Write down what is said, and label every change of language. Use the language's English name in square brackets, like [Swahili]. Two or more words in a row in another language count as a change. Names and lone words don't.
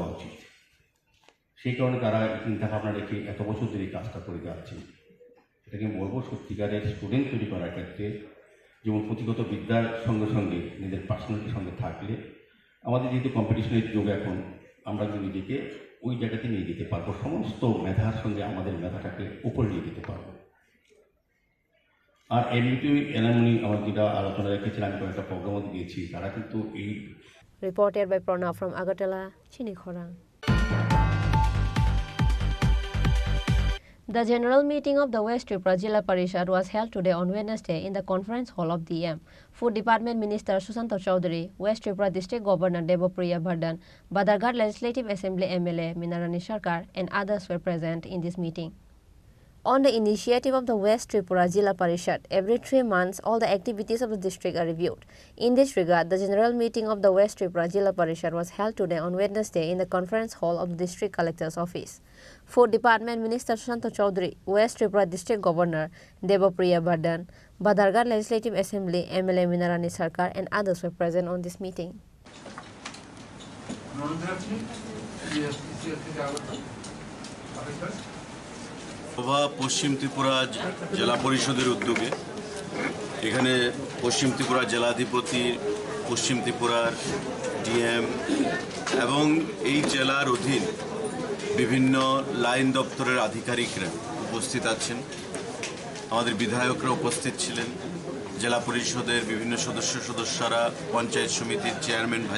[Bangla] উচিত সেই কারণে তারা চিন্তা ভাবনা রেখে এত বছর ধরে এই কাজটা করে যাচ্ছে এটাকে বলবো সত্যিকারের স্টুডেন্ট তৈরি করার ক্ষেত্রে যেমন পুঁথিগত বিদ্যার সঙ্গে সঙ্গে নিজের পার্সোনালিটির সঙ্গে থাকলে আমাদের যেহেতু কম্পিটিশনের যুগ এখন আমরা যদি নিজেকে ওই জায়গাতে নিয়ে যেতে পারবো সমস্ত মেধার সঙ্গে আমাদের মেধাটাকে উপরে নিয়ে যেতে পারবো আর এমনিতেও এলামনি আমার যেটা আলোচনা রেখেছিলাম আমি কয়েকটা প্রোগ্রামও দিয়েছি তারা কিন্তু এই [English] Reported by Pranav from Agartala, Chini Khorang. The general meeting of the West Tripura Jilla Parishad was held today on Wednesday in the conference hall of DM. Food Department Minister Sushant Chaudhary, West Tripura District Governor Debapriya Bardhan, Badarghat Legislative Assembly MLA Minarani Sarkar and others were present in this meeting. On the initiative of the West Tripura Jilla Parishad, every 3 months all the activities of the district are reviewed. In this regard, the general meeting of the West Tripura Jilla Parishad was held today on Wednesday in the conference hall of the District Collector's Office. Food Department Minister Sushant Chaudhary, West Tripura District Governor Debapriya Bardhan, Badarghat Legislative Assembly MLA Minarani Sarkar and others were present on this meeting. [Bangla] পশ্চিম ত্রিপুরা জেলা পরিষদের উদ্যোগে এখানে পশ্চিম ত্রিপুরা জেলাধিপতি পশ্চিম ত্রিপুরার ডিএম এবং এই জেলার অধীন বিভিন্ন লাইন দপ্তরের আধিকারিকরা উপস্থিত আছেন আমাদের বিধায়করা উপস্থিত ছিলেন জেলা পরিষদের বিভিন্ন সদস্যরা, পঞ্চায়েত সমিতির [English] chairman, vice